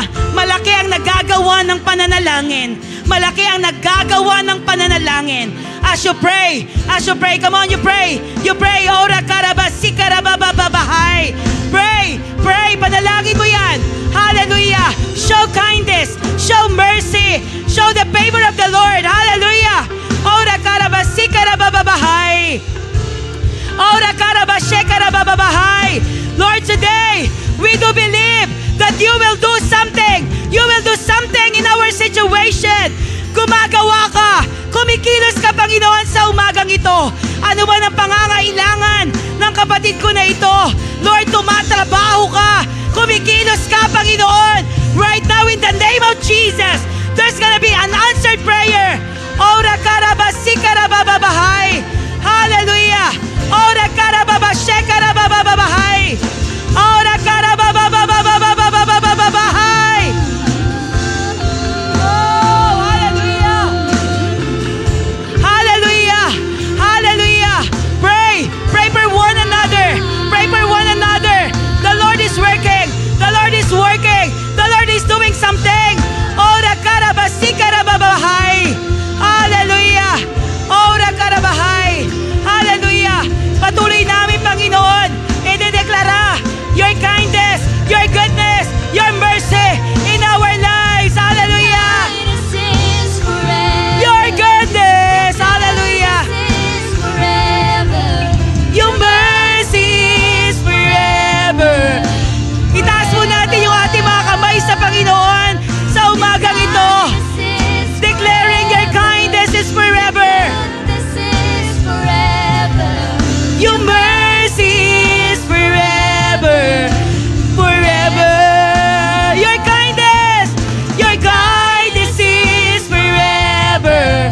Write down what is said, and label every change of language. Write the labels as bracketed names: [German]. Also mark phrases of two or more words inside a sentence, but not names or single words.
[Filipino] Malaki ang nagagawa ng pananalangin. Malaki ang naggagawa ng pananalangin. [English] As you pray, come on, you pray. You pray, ora karabasi karabababahay. [Filipino] Pray, panalangin mo yan. [English] Hallelujah. Show kindness, show mercy, show the favor of the Lord. Hallelujah. Ora karabasi karabababahay. Ora karabashe karabababahay. Lord, today, we do believe that you will do something. You will do something in our situation. [Filipino] Gumagawa ka. Kumikilos ka, Panginoon, sa umagang ito. Ano man ang pangangailangan ng kapatid ko na ito? Lord, tumatrabaho ka. [English] Jesus, there's gonna be an answered prayer. Ora karabasikarababahai. Hallelujah. Ora karababashekarabababahay. Ora karabababababababababahai. Oh, hallelujah. Hallelujah. Hallelujah. Pray. Pray for one another. Pray for one another. The Lord is working. The Lord is working. The Lord is doing something. Ora karabasikarababahai. Hallelujah. Ora karabahay. Hallelujah. [Filipino] Patuloy namin, Panginoon, idedeklara [English] your kindness, your goodness, your mercy in our lives. Hallelujah. Kindness is forever. Your goodness. Hallelujah. Kindness is forever. Your mercy is forever. [Filipino] Itaas mo natin yung ating mga kamay sa Panginoon sa umagang ito. [English] Kindness is Declaring your kindness is forever. Kindness is forever. Your mercy is forever. Forever. Your kindness is forever.